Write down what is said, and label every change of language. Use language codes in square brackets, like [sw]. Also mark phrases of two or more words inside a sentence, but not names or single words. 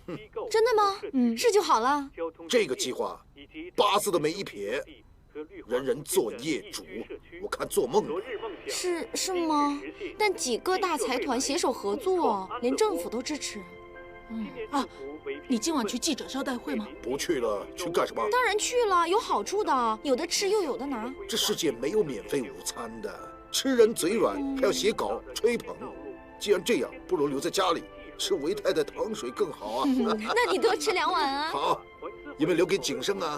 [zh] 真的嗎？是就好了。這個計劃8字都沒一撇，人人做業主，我看做夢了。是嗎？但幾個大財團攜手合作，連政府都支持。啊，你今晚去記者招待會嗎？不去了，去幹什麼？當然去了，有好處的，有的吃又有的拿。這世界沒有免費午餐的，吃人嘴軟，還要寫稿吹捧。既然這樣，不如留在家裡吃維泰的糖水更好啊。那你多吃2碗啊。好，有沒有留給景生啊？